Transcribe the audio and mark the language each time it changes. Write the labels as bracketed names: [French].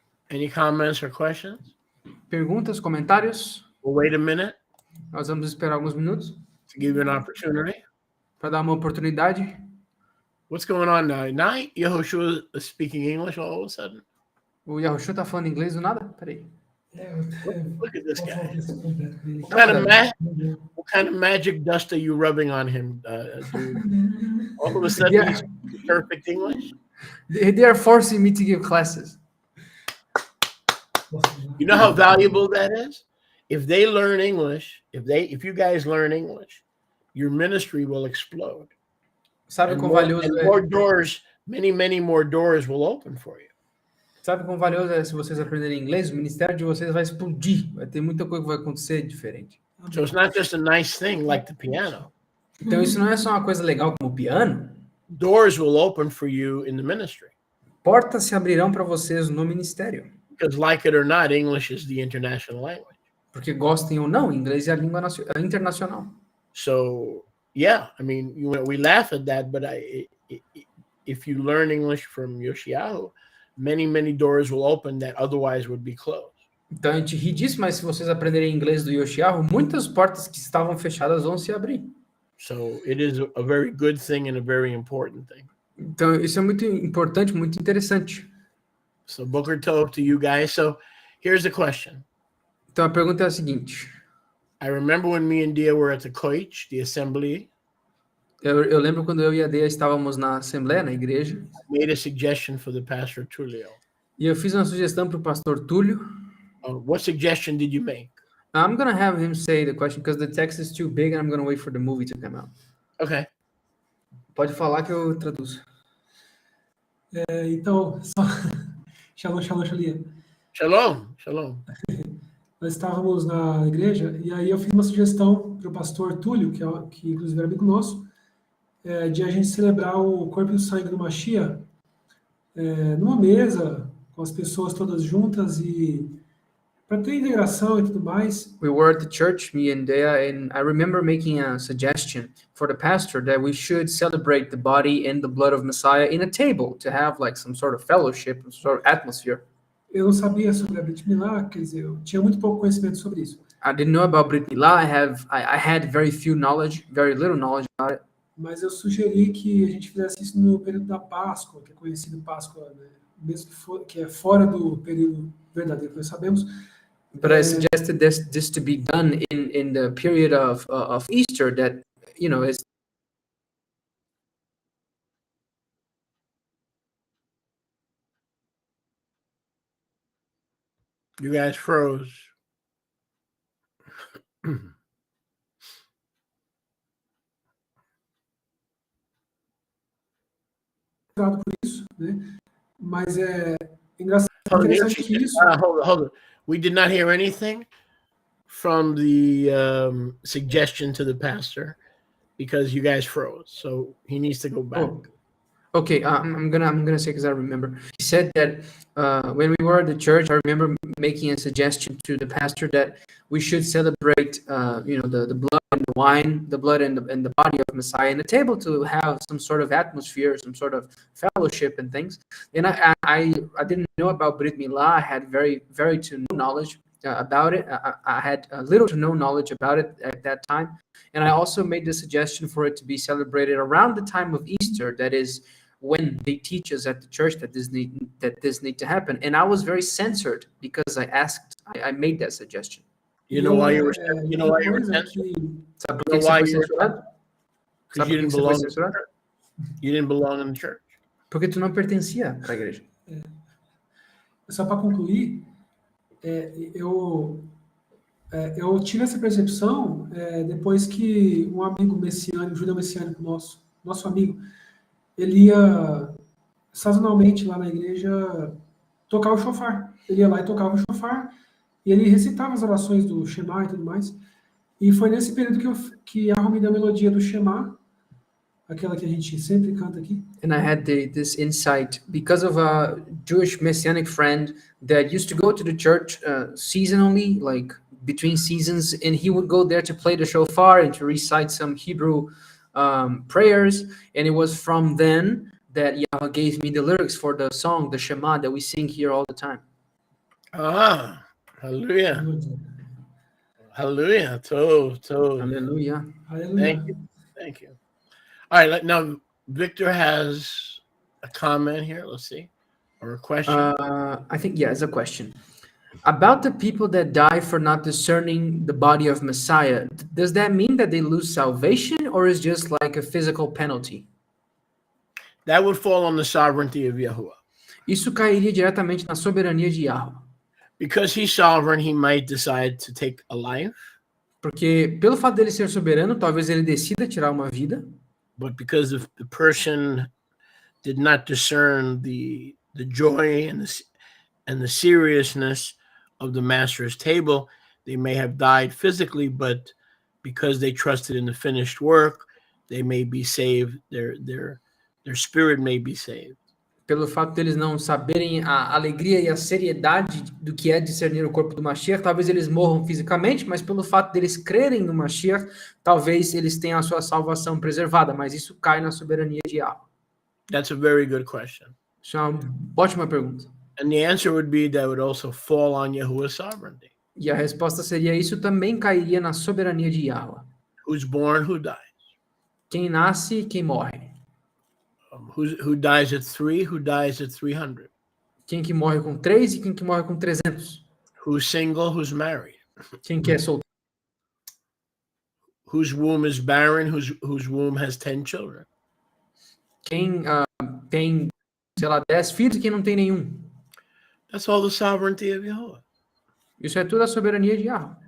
[English] Any comments or questions? [Portuguese] Perguntas, comentários? [English] We'll wait a minute. [Portuguese] Nós vamos esperar alguns minutos. [English] To give you an opportunity. [Portuguese] Para dar uma oportunidade. [English] What's going on now? Now Yehoshua is speaking English all of a sudden? [Portuguese] O Yahushua tá falando inglês do nada? Peraí. [English] Look at this guy. What kind of magic dust are you rubbing on him, dude? All of a sudden he's speaking perfect English? They are forcing me to give classes. You know how valuable that is? If they learn English, if you guys learn English, your ministry will explode. [Portuguese] Sabe quão valioso é? [English] More doors, many more doors will open for you. [Portuguese] Sabe quão valioso é se vocês aprenderem inglês? O ministério de vocês vai explodir. Vai ter muita coisa que vai acontecer diferente. [English] So it's not just a nice thing like the piano. [Portuguese] Então isso não é só uma coisa legal como o piano. [English] Doors will open for you in the ministry. [Portuguese] Portas se abrirão para vocês no ministério. [English] Because like it or not, English is the international language. [Portuguese] Porque gostem ou não, inglês é a língua internacional. [English] So, yeah, I mean, we laugh at that, but if you learn English from Yoshiahu, many doors will open that otherwise would be closed. [Portuguese] Então a gente ri disso, mas se vocês aprenderem inglês do Yoshiahu, muitas portas que estavam fechadas vão se abrir. [English] So it is a very good thing and a very important thing. [Portuguese] Então isso é muito importante, muito interessante. [English] So [Hebrew] Boker Tov [English] to you guys. So here's the question. [Portuguese] Então a pergunta é a seguinte. [English] I remember when me and Dia were at the Koich, the assembly. [Portuguese] Eu lembro quando eu e a Dea estávamos na assembleia, na igreja. [English] I made a suggestion for the pastor Tulio. [Portuguese] E eu fiz uma sugestão para o pastor Túlio. [English] What suggestion did you make? I'm going to have him say the question because the text is too big and I'm going to wait for the movie to come out. Okay. [Portuguese] Pode falar que eu traduzo. Então, só... Shalom, Shalia. [Hebrew] Shalom. [Portuguese] Nós estávamos na igreja e aí eu fiz uma sugestão para o pastor Túlio, que inclusive era amigo nosso, de a gente celebrar o corpo e o sangue do Mashiach numa mesa, com as pessoas todas juntas e para ter integração e tudo mais. [English] We were at the church, me and Dea, and I remember making a suggestion for the pastor that we should celebrate the body and the blood of Messiah in a table to have like some sort of fellowship, some sort of atmosphere. [Portuguese] Eu não sabia sobre a Brit Milá, quer dizer, eu tinha muito pouco conhecimento sobre isso. [English] I didn't know about Brit Milá. I had very little knowledge about it. [Portuguese] Mas eu sugeri que a gente fizesse isso no período da Páscoa, que é conhecido Páscoa, né? Mesmo que é fora do período verdadeiro, nós sabemos. [English] But I suggested this to be done in the period of Easter, that is. You guys froze. [Portuguese] Por isso, né? Mas é interessante que isso. [English] Hold on. We did not hear anything from the suggestion to the pastor because you guys froze. So he needs to go back. Oh. Okay, I'm gonna say because I remember. He said that when we were at the church, I remember making a suggestion to the pastor that we should celebrate, the blood and the wine, the blood and the body of Messiah in a table to have some sort of atmosphere, some sort of fellowship and things. And I didn't know about Brit Milá. I had very to no knowledge. about it. I had little to no knowledge about it at that time, and I also made the suggestion for it to be celebrated around the time of Easter. That is when they teach us at the church that this need to happen. And I was very censored because I made that suggestion. You know why you were [Portuguese] outra coisa [English] censored? [Portuguese] que Sabe por [English] You know [Portuguese] que você [English] why [Portuguese] foi [English] you were [Portuguese] censurado? [English] Because [Portuguese] Sabe [English] you didn't [Portuguese] você foi [English] belong in the [Portuguese] censurado? [English] church. You didn't belong in the church. [Portuguese] Porque tu não pertencia à igreja. só para concluir, eu tive essa percepção depois que um amigo messiânico, judeu messiânico nosso amigo, ele ia sazonalmente lá na igreja tocar o shofar. Ele ia lá e tocava o shofar e ele recitava as orações do Shema e tudo mais. E foi nesse período que a Romy deu a melodia do Shema, aquela que a gente sempre canta aqui. [English] And I had this insight because of a Jewish messianic friend that used to go to the church seasonally, like between seasons, and he would go there to play the shofar and to recite some Hebrew prayers. And it was from then that Yahweh gave me the lyrics for the song, the Shema, that we sing here all the time. Ah, hallelujah. Hallelujah. Hallelujah. [Portuguese] Aleluia. [English] Thank you. All right, now Victor has a comment here. Let's see. Or a question. I think, yeah, it's a question. About the people that die for not discerning the body of Messiah, does that mean that they lose salvation, or is just like a physical penalty? That would fall on the sovereignty of Yahuwah. [Portuguese] Isso cairia diretamente na soberania de Yahweh. [English] Because he's sovereign, he might decide to take a life. [Portuguese] Porque pelo fato dele ser soberano, talvez ele decida tirar uma vida. [English] But because if the person did not discern the joy and the seriousness of the master's table, they may have died physically, but because they trusted in the finished work, they may be saved. Their spirit may be saved. [Portuguese] Pelo fato deles não saberem a alegria e a seriedade do que é discernir o corpo do Mashiach, talvez eles morram fisicamente, mas pelo fato deles crerem no Mashiach, talvez eles tenham a sua salvação preservada, mas isso cai na soberania de Yahweh. [English] That's a very good question. [Portuguese] Isso é uma ótima pergunta. [English] And the answer would be that would also fall on Yahuwah's sovereignty. [Portuguese] E a resposta seria: isso também cairia na soberania de Yahweh. [English] Who's born, who dies. [Portuguese] Quem nasce, quem morre. [English] Who dies at 3, who dies at 300. [Portuguese] Quem que morre com 3 e quem que morre com 300. [English] Who's single, who's married. [Portuguese] Quem que é solteiro. [English] Whose womb is barren, whose womb has 10 children. [Portuguese] Quem tem, sei lá, 10 filhos e quem não tem nenhum. [English] That's all the sovereignty of Yahuwah. [Portuguese] Isso é tudo a soberania de Yahweh.